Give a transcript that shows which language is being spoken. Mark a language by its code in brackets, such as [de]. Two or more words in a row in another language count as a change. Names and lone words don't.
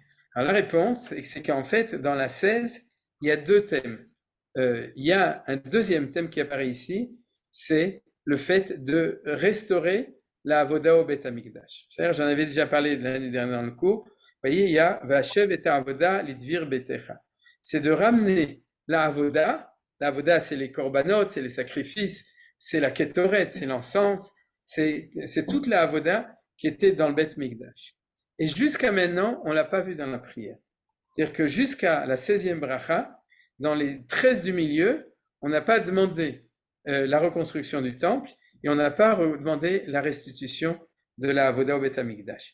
[fr] Alors la réponse c'est qu'en fait dans la 16 il y a 2 thèmes. Il y a un deuxième thème qui apparaît ici, c'est le fait de restaurer la avoda au Bet Hamikdash. C'est-à-dire, j'en avais déjà parlé l'année dernière dans le cours. Vous voyez, il y a [he] והשב את העבודה לדביר ביתך. [fr] C'est de ramener la avoda. La avoda, c'est les korbanot, c'est les sacrifices, c'est la ketoret, c'est l'encens, c'est toute la avoda qui était dans le Bet Mikdash. Et jusqu'à maintenant, on l'a pas vu dans la prière. C'est-à-dire que jusqu'à la 16e bracha, dans les 13 du milieu, on n'a pas demandé la reconstruction du temple et on n'a pas demandé la restitution de la avoda au Bet Hamikdash.